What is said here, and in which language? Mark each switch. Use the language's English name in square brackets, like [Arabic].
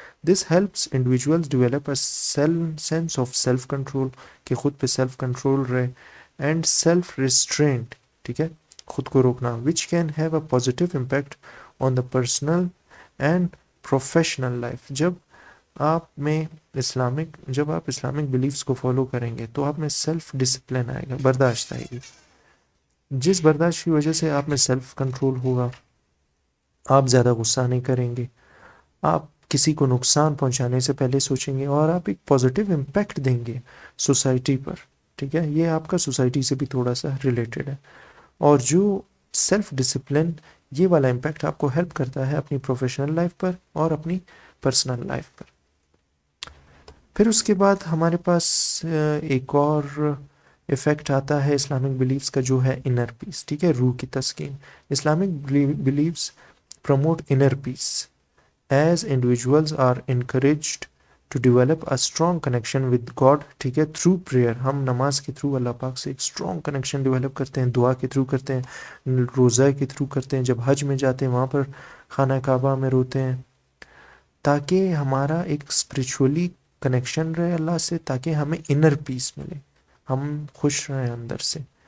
[English] This helps individuals develop a sense of self-control [Urdu] کہ خود پہ self control رہے, [English] and self-restraint, [Urdu] ٹھیک ہے, خود کو روکنا, [English] which can have a positive impact on the personal and professional life. [Urdu] جب آپ اسلامک بلیفس کو فالو کریں گے تو آپ میں سیلف ڈسپلن آئے گا, برداشت آئے گی, جس برداشت کی وجہ سے آپ میں سیلف کنٹرول ہوگا, آپ زیادہ غصہ نہیں کریں گے, آپ کسی کو نقصان پہنچانے سے پہلے سوچیں گے, اور آپ ایک پازیٹیو امپیکٹ دیں گے سوسائٹی پر, ٹھیک ہے. یہ آپ کا سوسائٹی سے بھی تھوڑا سا ریلیٹڈ ہے. اور جو سیلف ڈسپلن یہ والا امپیکٹ آپ کو ہیلپ کرتا ہے اپنی پروفیشنل لائف پر اور اپنی پرسنل لائف پر. پھر اس کے بعد ہمارے پاس ایک اور افیکٹ آتا ہے اسلامک بلیفز کا, جو ہے انر پیس, ٹھیک ہے, روح کی تسکین. [English] Islamic beliefs promote inner peace as individuals are encouraged to develop a strong connection with God, [Urdu] ٹھیک ہے, [English] through prayer. [Urdu] ہم نماز کے تھرو اللہ پاک سے ایک strong connection ڈیولپ کرتے ہیں, دعا کے تھرو کرتے ہیں, روزہ کے تھرو کرتے ہیں, جب حج میں جاتے ہیں وہاں پر خانہ کعبہ میں روتے ہیں, تاکہ ہمارا ایک اسپریچولی کنیکشن رہے اللہ سے, تاکہ ہمیں انر پیس ملے, ہم خوش رہیں اندر سے.